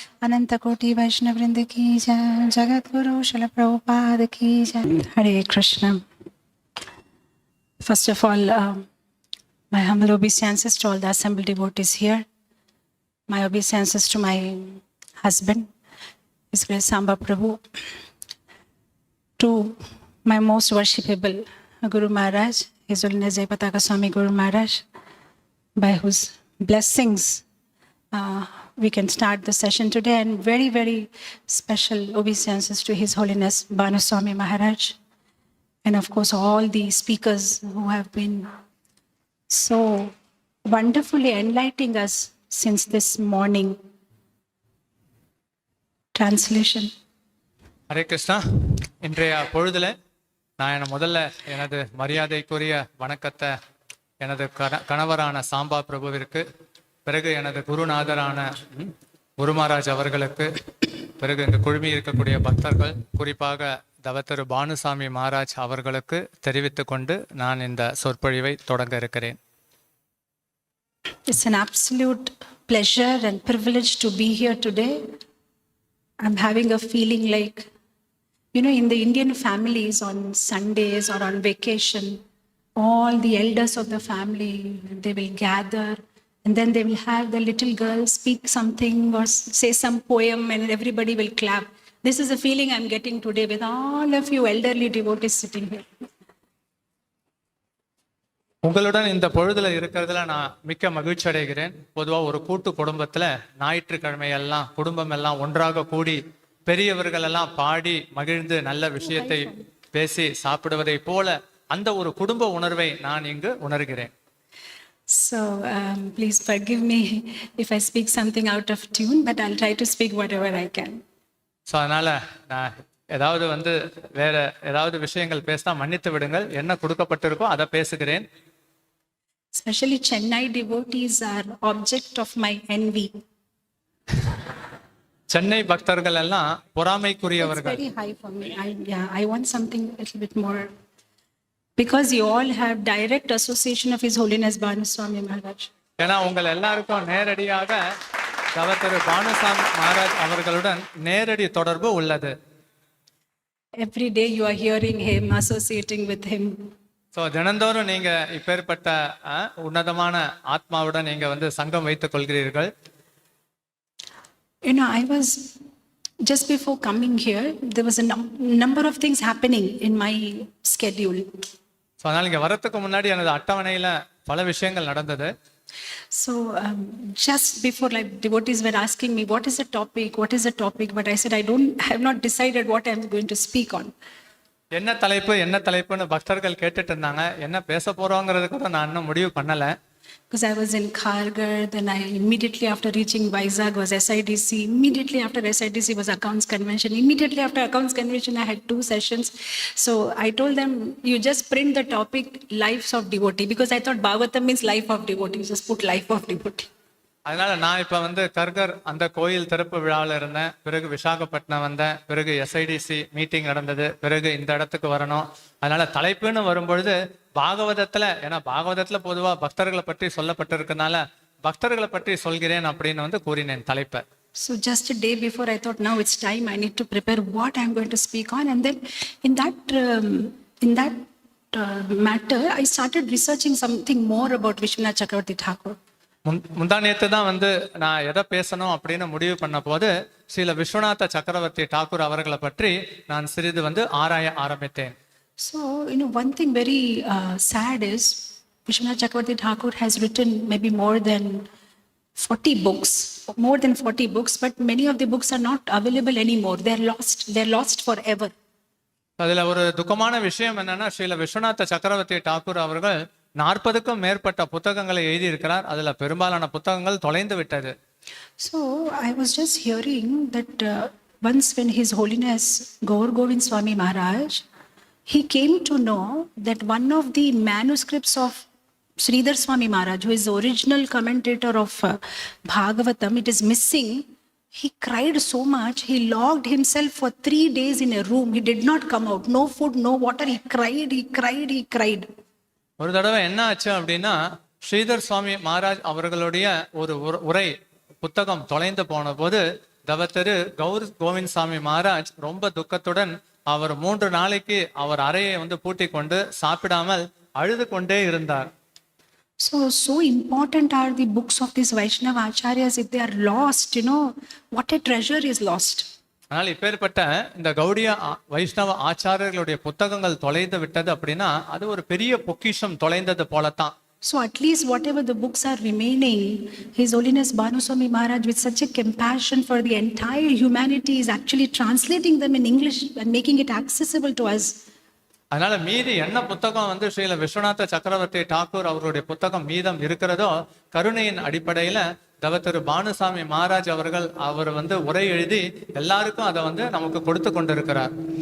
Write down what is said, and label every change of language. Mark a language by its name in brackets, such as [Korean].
[Hindi] अनंत कोटि वैष्णव वृंद की जय। जगत गुरु शिल प्रभुपाद की जय। हरे Krishna. [English] First of all, my humble obeisances to all the assembled devotees here. My obeisances to my husband, His Grace Samba Prabhu, to my most worshipable Guru Maharaj, His Holiness Jayapataka Swami Guru Maharaj, by whose blessings we can start the session today, and very, very special obeisances to His Holiness Bhanu Swami Maharaj, and of course all the speakers who have been so wonderfully enlightening us since this morning. Translation. [Tamil] Hare Krishna. இன்றைய பொழுதுல நான் முதல்ல எனது மரியாதைக்குரிய வணக்கத்தை எனது கணவரான சாம்பா பிரபுவிற்கு, பிறகு எனது குருநாதரான குரு மகாராஜ் அவர்களுக்கு, பிறகு இங்கு குழுமி இருக்கக்கூடிய பக்தர்கள், குறிப்பாக தவத்திரு பானுசாமி மகாராஜ் அவர்களுக்கு தெரிவித்துக் கொண்டு நான் இந்த சொற்பொழிவை தொடங்க இருக்கிறேன். [English] It's an absolute pleasure and privilege to be here today. I'm having a feeling like, in the Indian families on Sundays or on vacation, all the elders of the family, they will gather and then they will have the little girl speak something or say some poem and everybody will clap. This is a feeling I'm getting today with all of you elderly devotees sitting here. [Tamil] உங்களுடன் இந்த பொழுதுல இருக்கிறதுல நான் மிக்க மகிழ்ச்சி அடைகிறேன். பொதுவாக ஒரு கூட்டு குடும்பத்துல ஞாயிற்றுக்கிழமை எல்லாம் குடும்பம் எல்லாம் ஒன்றாக கூடி பெரியவர்கள் எல்லாம் பாடி மகிழ்ந்து நல்ல விஷயத்தை பேசி சாப்பிடுவதை போல அந்த ஒரு குடும்ப உணர்வை நான் இங்கு உணர்கிறேன். [English] So please forgive me if I speak something out of tune, but I'll try to speak whatever I can. [Tamil] So அதனால நான் ஏதாவது வேற ஏதாவது விஷயங்கள் பேசினா மன்னித்து விடுங்கள். என்ன கொடுக்கப்பட்டிருக்கோ அதை பேசுகிறேன். [English] Especially Chennai devotees are object of my envy. [Tamil] Chennai பக்தர்கள் எல்லாம் [English] It's [Tamil] பொறாமைக்குரியவர்கள். [English] very high for me. I want something a little bit more. Because you all have direct association of His Holiness Bhanu Swami Maharaj. [Tamil] ஏன்னா உங்கள் எல்லாருக்கும் நேரடியாக தவத்திரு பானுசாமி மகாராஜ் அவர்களுடன் நேரடி தொடர்பு உள்ளது. [English] Every day you are hearing him, associating with him. [Tamil] So தினந்தோறும் நீங்க இப்பேற்பட்ட உன்னதமான ஆத்மாவுடன் நீங்க வந்து சங்கம் வைத்துக் கொள்கிறீர்கள். [English] You know, I was just before coming here, there was a number of things happening in my schedule. [Tamil] So அதனால இங்க வரத்துக்கு முன்னாடி எனது அட்டவணையில பல விஷயங்கள் நடந்தது. [English] So just before, like devotees were asking me, what is the topic? What is the topic? But I said, I have not decided what I am going to speak on. [Tamil] என்ன தலைப்புன்னு பக்தர்கள் கேட்டுட்டு இருந்தாங்க. என்ன பேச போறோங்கிறது கூட நான் இன்னும் முடிவு பண்ணல. [English] Because I was in Kharghar, then I immediately after reaching Vizag was SIDC, immediately after SIDC was Accounts Convention, immediately after Accounts Convention I had 2 sessions. So I told them, you just print the topic Lives of Devotee, because I thought Bhagavatam means life of devotee, you just put life of devotee. [Tamil] அதனால நான் இப்ப வந்து கர்கர் அந்த கோயில் திறப்பு விழாவில் இருந்தேன். பிறகு விசாகப்பட்டினம் வந்தேன். பிறகு எஸ்ஐடிசி மீட்டிங் நடந்தது. பிறகு இந்த இடத்துக்கு வரணும். அதனால தலைப்புன்னு வரும்பொழுது பாகவதத்துல, ஏன்னா பாகவதத்துல பொதுவா பக்தர்களை பற்றி சொல்லப்பட்டிருக்கனால பக்தர்களை பற்றி சொல்கிறேன் அப்படின்னு வந்து கூறினேன் தலைப்பை. [English] So just a day before I thought, now it's time, I need to prepare what I'm going to speak on. And then in that matter, I started researching something more about Vishwanath Chakravarti Thakur. [Tamil] முந்தானியத்து தான் வந்து நான் எதை பேசணும் அப்படின்னு முடிவு பண்ண போது ஸ்ரீல விஸ்வநாத சக்கரவர்த்தி டாக்கூர் அவர்களை பற்றி நான் சிறிது வந்து ஆராய ஆரம்பித்தேன். [English] So, you know, one thing very sad is Vishwanath Chakravarti Thakur has written maybe more than 40 books, but many of the books are not available anymore. They're lost forever. [Tamil] அதுல ஒரு துக்கமான விஷயம் என்னன்னா, ஸ்ரீல விஸ்வநாத சக்கரவர்த்தி டாக்கூர் அவர்கள் 40க்கும் மேற்பட்ட புத்தகங்களை எழுதியிருக்கிறார். அதுல பெரும்பாலான புத்தகங்கள் தொலைந்து விட்டது. [English] So I was just hearing that once when His Holiness Gaur Govind Swami Maharaj, he came to know that one of the manuscripts of Sridhar Swami Maharaj, who is the original commentator of Bhagavatam, it is missing. He cried so much, he locked himself for 3 days in a room. He did not come out. No food, no water. He cried. [Tamil] ஒரு தடவை என்ன ஆச்சு அப்படின்னா, ஸ்ரீதர் சுவாமி மகாராஜ் அவர்களுடைய ஒரு உரை புத்தகம் தொலைந்து போன போது தவத்திரு கௌர் கோவிந்த் சாமி மகாராஜ் ரொம்ப துக்கத்துடன் அவர் 3 நாளைக்கு அவர் அறையை வந்து பூட்டி கொண்டு சாப்பிடாமல் அழுது கொண்டே இருந்தார். [English] So important are the books of these Vaishnava Acharyas. If they are lost, you know, what a treasure is lost. [Tamil] ஆனால் இப்பேற்பட்ட இந்த கௌடிய வைஷ்ணவ ஆச்சாரியர்களுடைய புத்தகங்கள் தொலைந்து விட்டது அப்படின்னா அது ஒரு பெரிய பொக்கிஷம் தொலைந்தது போலத்தான். [English] So at least whatever the books are remaining, His Holiness Bhanu Swami Maharaj with such a compassion for the entire humanity is actually translating them in English and making it accessible to us. [Tamil] அதனால மீதி என்ன புத்தகம் வந்து ஸ்ரீல விஸ்வநாத சக்கரவர்த்தி டாக்கூர் அவருடைய புத்தகம் மீதம் இருக்கிறதோ கருணையின் அடிப்படையில தவத்திரு பானுசாமி மகாராஜ் அவர் வந்து உரை எழுதி எல்லாருக்கும் அதை வந்து நமக்கு கொடுத்து கொண்டிருக்கிறார்.